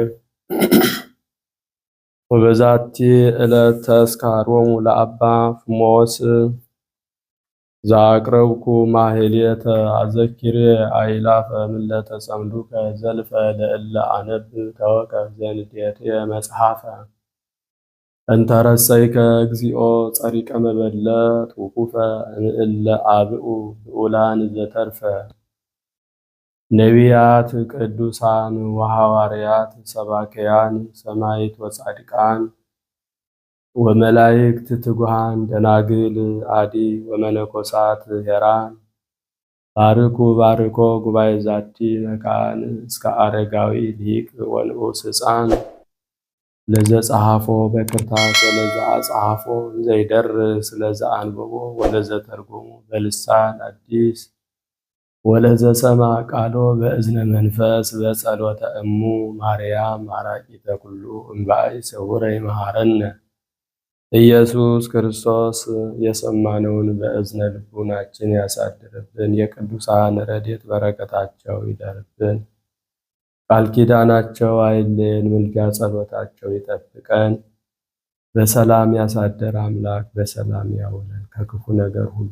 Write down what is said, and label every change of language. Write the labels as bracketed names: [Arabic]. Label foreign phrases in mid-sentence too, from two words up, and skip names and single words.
[Geez] ወበዛቲ ዕለት ተስካሮሙ ለአባ ፍሞስ ዘአቅረብኩ ማሕሌተ አዘኪሬ አእላፈ ምለተ ጸምዱከ ዘልፈ ለእለ አነብብ ተወከፍ ዘንዴትየ መጽሐፈ እንተ ረሰይከ እግዚኦ ጸሪቀ መበለት ውቁፈ እምእለ አብኡ ብኡላን ዘተርፈ ነቢያት ቅዱሳን ወሐዋርያት ሰባክያን ሰማዕት ወጻድቃን ወመላእክት ትጉሃን ደናግል አዲ ወመነኮሳት ሄራን ባርኩ ባርኮ ጉባኤ ዛቲ መካን እስከ አረጋዊ ሊቅ ወንዑስ ሕፃን ለዘጸሐፎ በክርታስ ወለዘ አጽሐፎ ዘይደርስ ለዘ አንብቦ ወለዘ ተርጎሙ በልሳን አዲስ ወለዘ ሰማ ቃሎ በእዝነ መንፈስ በጸሎተ እሙ ማርያም ማራቂተ ኩሉ እምባይ ስውረ ይመሃረነ ኢየሱስ ክርስቶስ። [Amharic] የሰማነውን በእዝነ ልቡናችን ያሳድርብን። የቅዱሳን ረድኤት በረከታቸው ይደርብን። ቃል ኪዳናቸው አይለየን። ምልጃ ጸሎታቸው ይጠብቀን። በሰላም ያሳደረ አምላክ በሰላም ያውለን። ከክፉ ነገር ሁሉ